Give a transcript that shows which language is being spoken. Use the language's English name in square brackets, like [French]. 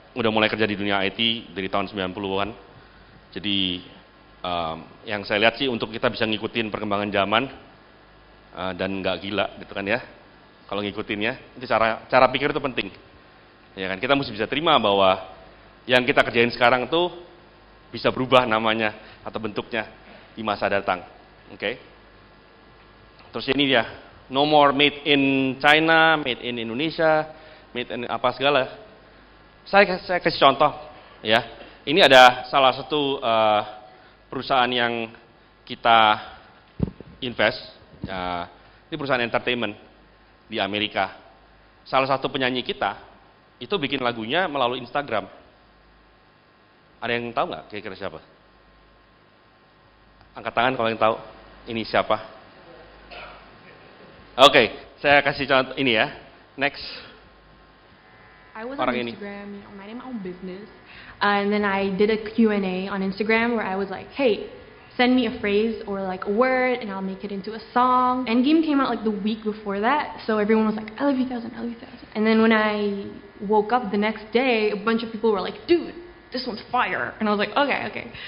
[Indonesian] udah mulai kerja di dunia IT dari tahun 90-an. Jadi yang saya lihat sih untuk kita bisa ngikutin perkembangan zaman dan nggak gila gitu kan ya. Kalau ngikutinnya, itu cara pikir itu penting. Ya kan, kita mesti bisa terima bahwa yang kita kerjain sekarang tuh bisa berubah namanya atau bentuknya di masa datang. Oke. Terus ini dia, [English] no more made in China, made in Indonesia, [Indonesian] made in apa segala. Saya kasih contoh, ya. Ini ada salah satu perusahaan yang kita invest, ini perusahaan entertainment di Amerika. Salah satu penyanyi kita itu bikin lagunya melalui Instagram. Ada yang tahu nggak kira-kira siapa? Angkat tangan kalau yang tahu. Ini siapa? Oke, saya kasih contoh ini ya. [English] Next. I was on Instagram, minding my own business, and then I did a Q&A on Instagram where I was like, hey, send me a phrase or like a word and I'll make it into a song. Endgame came out like the week before that, so everyone was like, I love you, Thousand, I love you, Thousand. And then when I woke up the next day, a bunch of people were like, dude, this one's fire. And I was like, okay.